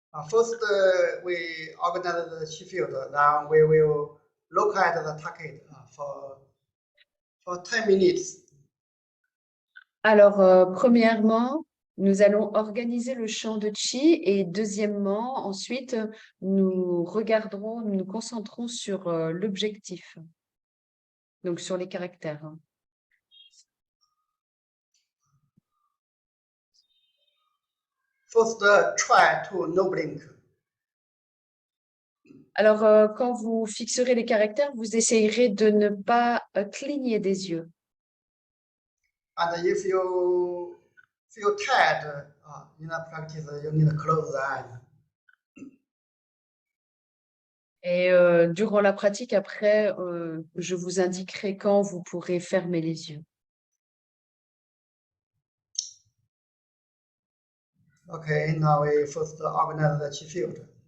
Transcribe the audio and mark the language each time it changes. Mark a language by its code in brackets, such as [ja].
[en] First, we organize the chi field. Then we will look at the target for 10 minutes. [fr] Alors, premièrement, nous allons organiser le champ de chi et deuxièmement, ensuite, nous nous concentrons sur l'objectif, donc sur les caractères. [en] First, try to no blink. [fr] Alors, quand vous fixerez les caractères, vous essayerez de ne pas cligner des yeux. [en] And if you feel tired in a practice, you need to close the eyes. [fr] Et durant la pratique, après, je vous indiquerai quand vous pourrez fermer les yeux. [en] Okay, now we first organize the chi field.